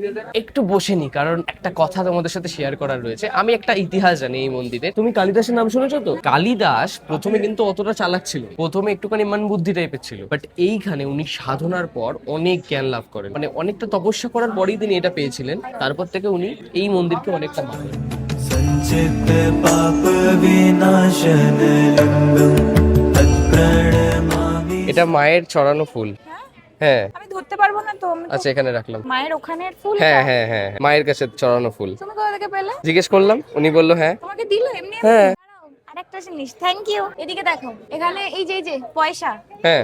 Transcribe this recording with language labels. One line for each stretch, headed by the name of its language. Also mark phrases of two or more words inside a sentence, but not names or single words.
Bangla: একটু বসে নি, কারণ একটা কথা তোমাদের সাথে শেয়ার করার রয়েছে। আমি একটা ইতিহাস জানি এই মন্দিরে। তুমি কালিদাসের নাম শুনেছো তো? কালিদাস প্রথমে কিন্তু অতটা চালাক ছিল, প্রথমে একটুখানি মান বুদ্ধি টাইপের ছিল, বাট এইখানে উনি সাধনার পর অনেক জ্ঞান লাভ করেন, মানে অনেকটা তপস্যা করার পরেই তিনি এটা পেয়েছিলেন। তারপর থেকে উনি এই মন্দিরকে অনেকটা মানেন।
Sanskrit: संचित पाप विनाशन लिंगम तत्प्रणमामि
Bangla: এটা মায়ের চড়ানো ফুল। হ্যাঁ। আমি ধরতে পারবো না তো, আমি তো- আচ্ছা, এখানে রাখলাম। মায়ের ওখানের ফুল। হ্যাঁ হ্যাঁ হ্যাঁ, মায়ের কাছে চড়ানো ফুল। তুমি কোথা থেকে পেলে? জিজ্ঞেস করলাম, উনি বললো হ্যাঁ। তোমাকে দিল এমনি? হ্যাঁ। আরেকটা জিনিস,
English: thank you.
Bangla: এদিকে দেখো, এখানে এই যে পয়সা, হ্যাঁ।